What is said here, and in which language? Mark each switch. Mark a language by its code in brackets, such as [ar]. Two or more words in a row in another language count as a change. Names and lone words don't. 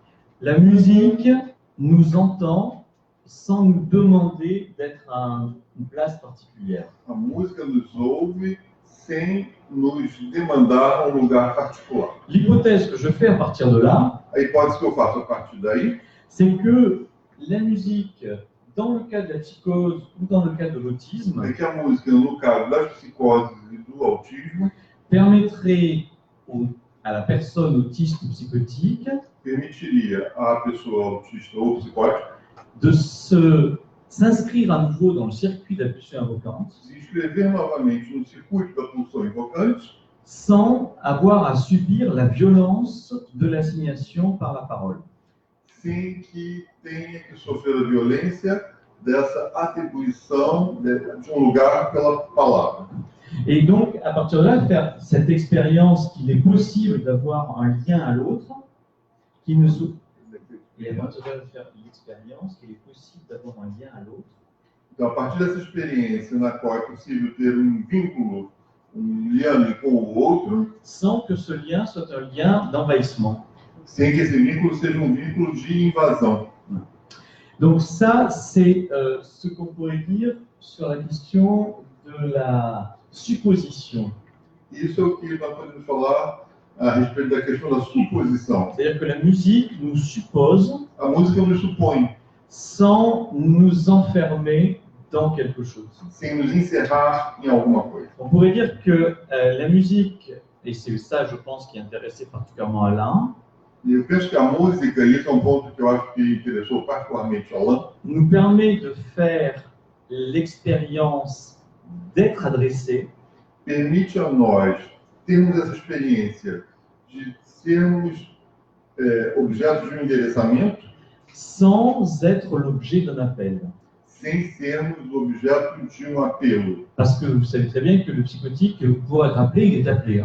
[fr] la musique nous entend sans nous demander d'être à une place particulière. [pt] a música nos ouve sem nos demandar um lugar particular. [fr] L'hypothèse que je fais à partir de là, [pt] A hipótese que eu faço a partir daí [fr] c'est que la musique, dans le cas de la psychose ou dans le cas de l'autisme, [pt] é que a música, no caso das psicoses e do autismo, [fr] permettrait à la personne autiste ou psychotique [pt] permitiria à pessoa autista ou psicótica [fr] de s'inscrire à nouveau dans le circuit de la pulsion invocante [pt] se inscrever novamente no circuito da pulsão invocante, [fr] sans avoir à subir la violence de l'assignation par la parole. [pt] sem que tenha que sofrer a violência dessa atribuição de um lugar pela palavra. [fr] Et donc, à partir de là, faire cette expérience qu'il est possible d'avoir un lien à l'autre, qui ne se... Et à partir de là, faire l'expérience qu'il est possible d'avoir un lien à l'autre, [pt] Então, a partir dessa experiência na qual é possível ter um vínculo, um liame com o outro, [fr] sans que ce lien soit un lien d'envahissement. [pt] sem que esse vínculo seja um vínculo de invasão. [fr] Donc ça, c'est ce qu'on pourrait dire sur la question de la supposition. [pt] Isso é o que nós podemos falar a respeito da questão da suposição. [fr] C'est-à-dire que la musique nous suppose [pt] A música nos supõe, [fr] sans nous enfermer dans quelque chose. [pt] sem nos encerrar em alguma coisa. [fr] On pourrait dire que la musique, et c'est ça je pense qui intéressait particulièrement Alain, [pt] E eu penso que a música, e esse é um ponto que eu acho que interessou particularmente Alain, [fr] nous permet de faire l'expérience d'être adressé [pt] permite a nós termos essa experiência de sermos objetos de um endereçamento, [fr] sans être l'objet d'un appel. [pt] sem sermos objeto de um apelo. [fr] Parce que vous savez très bien que le psychotique, pour être appelé, il est appelé.